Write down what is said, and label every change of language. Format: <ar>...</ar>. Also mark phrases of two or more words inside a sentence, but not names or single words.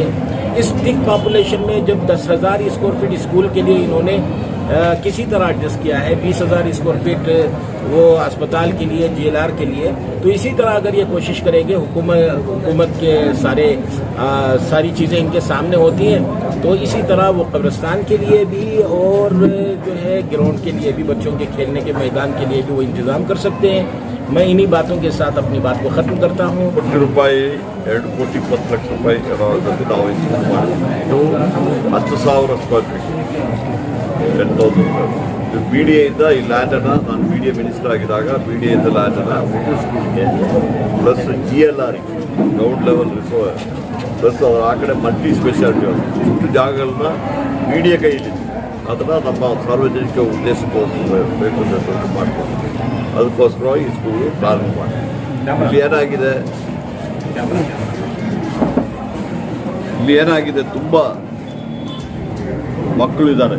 <hi>इस</hi> <en>thick population</en> <hi>में जब 10,000</hi> <en>square feet</en> <hi>स्कूल के लिए इन्होंने किसी तरह एडजस्ट किया है, 20,000</hi> <en>square feet</en> <hi>वो अस्पताल के लिए, JLR के लिए, तो इसी तरह अगर ये कोशिश करेंगे, हुकूमत के सारी चीज़ें इनके सामने होती हैं, तो इसी तरह वो कब्रिस्तान के लिए भी और जो है ग्राउंड के लिए भी, बच्चों के खेलने के मैदान के लिए भी वो इंतज़ाम कर सकते हैं। मैं इन्हीं बातों के साथ अपनी बात को ख़त्म करता हूँ।</hi> <kn>₹2 ಕೋಟಿ 20 ಲಕ್ಷ ರೂಪಾಯಿ ನಾವು ಇನ್ವೆಸ್ಟ್ ಮಾಡಿದ್ದು 10,000</kn> <en>square feet</en> <kn>10,000 BDA ಇಂದ ಈ ಲ್ಯಾಂಡನ್ನು ನಾನು</kn> <en>BDA minister</en> <kn>ಆಗಿದ್ದಾಗ BDA ಇಂದ ಲ್ಯಾಂಡನ್ನು</kn> <en>middle schoolಗೆ plus GLR ground level resor plus</en> <kn>ಆ ಕಡೆ</kn> <en>multi speciality</en> <kn>ಇಷ್ಟು ಜಾಗಗಳನ್ನ BDA ಕೈಯಲ್ಲಿ ಅದನ್ನು ನಮ್ಮ ಸಾರ್ವಜನಿಕ ಉದ್ದೇಶಕ್ಕೋಸ್ಕರ ಬೇಕು ಅಂತ ಮಾಡ್ಕೊಂಡು ಅದಕ್ಕೋಸ್ಕರವಾಗಿ ಈ ಸ್ಕೂಲು ಪ್ರಾರಂಭ ಮಾಡಿ ಇಲ್ಲಿ ಏನಾಗಿದೆ ತುಂಬ ಮಕ್ಕಳಿದ್ದಾರೆ.</kn>